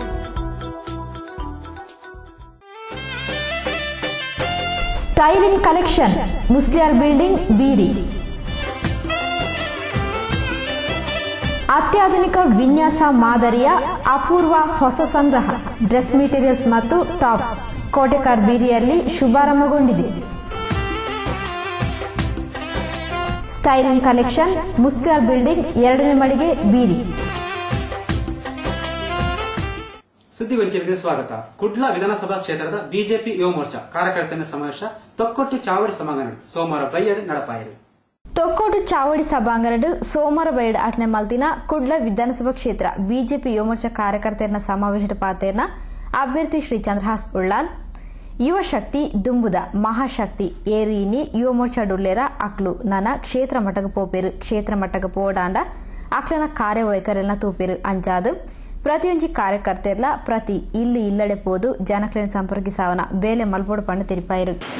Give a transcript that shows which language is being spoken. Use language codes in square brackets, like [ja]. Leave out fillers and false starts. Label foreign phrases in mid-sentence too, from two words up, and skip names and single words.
[kn] ಸ್ಟೈಲಿಂಗ್ ಕಲೆಕ್ಷನ್ ಮುಸ್ಲಿಯಾರ್ ಬಿಲ್ಡಿಂಗ್ ಬೀರಿ ಅತ್ಯಾಧುನಿಕ ವಿನ್ಯಾಸ ಮಾದರಿಯ ಅಪೂರ್ವ ಹೊಸ ಸಂಗ್ರಹ [en] Dress Materials [kn] ಮತ್ತು ಟಾಪ್ಸ್ ಕೋಟೆಕಾರ್ ಬೀರಿಯಲ್ಲಿ ಶುಭಾರಂಭಗೊಂಡಿದೆ ಸ್ಟೈಲಿಂಗ್ ಕಲೆಕ್ಷನ್ ಮುಸ್ಲಿಯಾರ್ ಬಿಲ್ಡಿಂಗ್ 2ನೇ ಮಳಿಗೆ ಬೀರಿ ಸುದ್ದಿಗೊಂಚರಿಗೆ ಸ್ವಾಗತ. [tcy] ಕುಡ್ಲ ವಿಧಾನಸಭಾ ಕ್ಷೇತ್ರದ ಬಿಜೆಪಿ ಯುವ ಮೋರ್ಚಾ ಕಾರ್ಯಕರ್ತರ ಸಮಾವೇಶ ತೊಕ್ಕೊಟ್ಟು ಚಾವಡಿ ಸಭಾಂಗಣ ಸೋಮವಾರ ಬೈಯಡು ನಡಪಾಯಿರು. ತೊಕ್ಕೋಟು ಚಾವಡಿ ಸಭಾಂಗಣ ಸೋಮವಾರ ಬೈಯಡು 8ನೇ ಮಲ್ದಿನ ಕುಡ್ಲ ವಿಧಾನಸಭಾ ಕ್ಷೇತ್ರ ಬಿಜೆಪಿ ಯುವ ಮೋರ್ಚಾ ಕಾರ್ಯಕರ್ತರ ಸಮಾವೇಶ ಪಾತೆರ್ನ ಅಭ್ಯರ್ಥಿ ಶ್ರೀ ಚಂದ್ರಹಾಸ್ ಉಳ್ಳಾಲ್ ಯುವ ಶಕ್ತಿ ದುಂಬುದ ಮಹಾಶಕ್ತಿ ಏರಿನಿ ಯುವ ಮೋರ್ಚಾ ಡುಲ್ಲೇರ ಅಕ್ಲು ನನ ಕ್ಷೇತ್ರ ಮಟ್ಟಗ ಪೋಪೇರು ಕ್ಷೇತ್ರ ಮಟ್ಟಗ ಪೋಡಾಂಡ ಅಕ್ಲನ ಕಾರ್ಯವೈಖರಿನ ತೂಪೇರು ಅಂಚಾದು ಪ್ರತಿಯೊಂಜಿ ಕಾರ್ಯಕರ್ತೆರ್ಲ ಪ್ರತಿ ಇಲ್ಲಿ ಇಲ್ಲಡೆ ಪೋದು ಜನಕ್ಲೆನ್ ಸಂಪರ್ಕಿಸಾವನ ಬೇಲೆ ಮಲ್ಪೋಡು ಪಂಡ ತಿರುಪಾಯಿರು